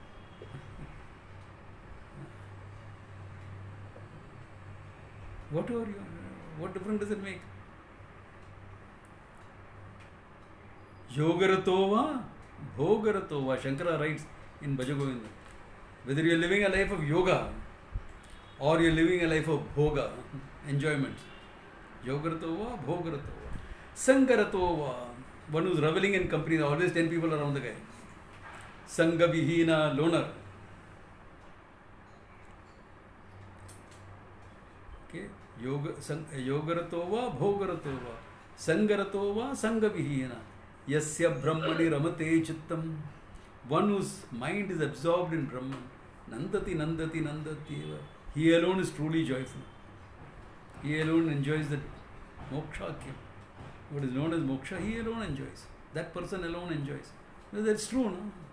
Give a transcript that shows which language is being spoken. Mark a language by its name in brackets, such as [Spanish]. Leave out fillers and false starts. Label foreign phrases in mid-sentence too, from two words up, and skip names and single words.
[English] Whatever you want, what difference does it make? [Sanskrit] Yogaratova, Bhogaratova. [English] Shankara writes in Bhajagovinda. Whether you are living a life of yoga or you are living a life of bhoga, enjoyment. [Sanskrit] Yogaratova, Bhogaratova. Sangaratova. [English] One who is reveling in company, there are always 10 people around the guy. [Sanskrit] Sangha Vihina [English] loner. Okay? [Sanskrit] Yogaratova, Bhogaratova. Sangaratova, Sangha Vihina. Yasya Brahmani Ramate Chittam. [English] One whose mind is absorbed in Brahman. [Sanskrit] Nandati, Nandati, Nandati. [English] He alone is truly joyful. He alone enjoys the moksha. What is known as moksha, he alone enjoys. That person alone enjoys. Well, that's true, no?